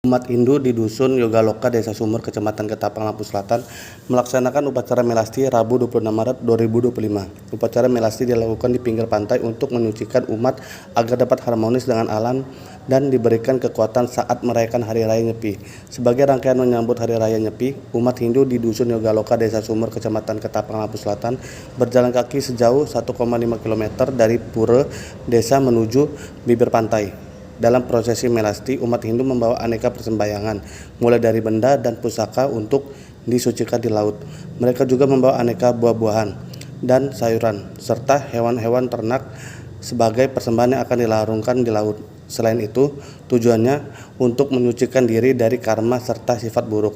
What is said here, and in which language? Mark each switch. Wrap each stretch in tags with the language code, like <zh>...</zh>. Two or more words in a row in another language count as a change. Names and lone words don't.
<id>Umat Hindu di Dusun Yogaloka, Desa Sumur, Kecamatan Ketapang, Lampung Selatan melaksanakan upacara melasti Rabu 26 Maret 2025. Upacara melasti dilakukan di pinggir pantai untuk menyucikan umat agar dapat harmonis dengan alam dan diberikan kekuatan saat merayakan Hari Raya Nyepi. Sebagai rangkaian menyambut Hari Raya Nyepi, umat Hindu di Dusun Yogaloka, Desa Sumur, Kecamatan Ketapang, Lampung Selatan berjalan kaki sejauh 1,5 km dari pura desa menuju bibir pantai. Dalam prosesi melasti, umat Hindu membawa aneka persembahyangan, mulai dari benda dan pusaka untuk disucikan di laut. Mereka juga membawa aneka buah-buahan dan sayuran, serta hewan-hewan ternak sebagai persembahan yang akan dilarungkan di laut. Selain itu, tujuannya untuk menyucikan diri dari karma serta sifat buruk.</id>